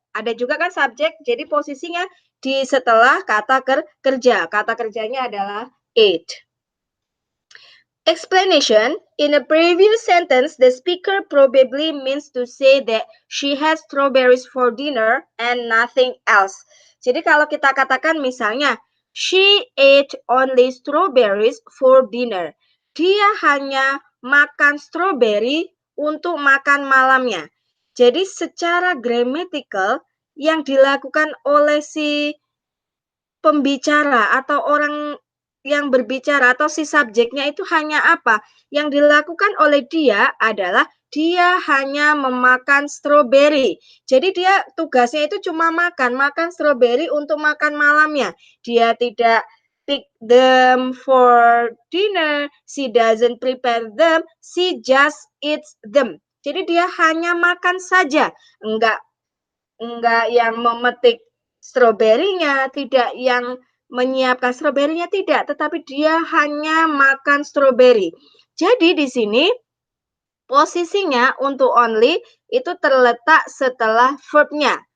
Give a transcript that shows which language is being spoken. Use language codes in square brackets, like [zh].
[id] Ada juga kan subjek, jadi posisinya di setelah kata kerja. Kata kerjanya adalah ate. [en] Explanation. In a previous sentence, the speaker probably means to say that she has strawberries for dinner and nothing else. [id] Jadi kalau kita katakan misalnya, [en] she ate only strawberries for dinner. [id] Dia hanya makan strawberry untuk makan malamnya. Jadi secara grammatical yang dilakukan oleh si pembicara atau orang yang berbicara atau si subjeknya itu hanya apa? Yang dilakukan oleh dia adalah dia hanya memakan stroberi. Jadi dia tugasnya itu cuma makan stroberi untuk makan malamnya. Dia tidak [en] pick them for dinner, she doesn't prepare them, she just eats them. [id] Jadi dia hanya makan saja, enggak yang memetik stroberinya, tidak yang menyiapkan stroberinya, tidak, tetapi dia hanya makan stroberi. Jadi di sini posisinya untuk only itu terletak setelah verbnya.